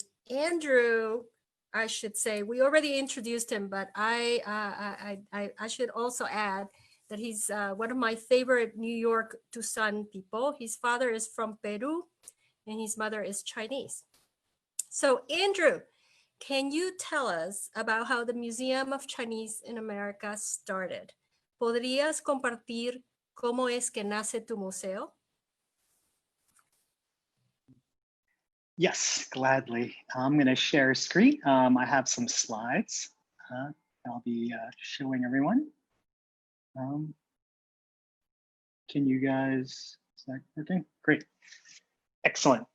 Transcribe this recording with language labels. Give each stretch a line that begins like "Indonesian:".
English: Andrew, I should say, we already introduced him, but I should also add that he's one of my favorite New York Tucson people. His father is from Peru and his mother is Chinese. So Andrew, can you tell us about how the Museum of Chinese in America started?
Spanish: ¿Podrías compartir cómo es que nace tu museo?
English: Yes, gladly. I'm going to share a screen. I have some slides I'll be showing everyone. Can you guys, is that working? Great. Excellent.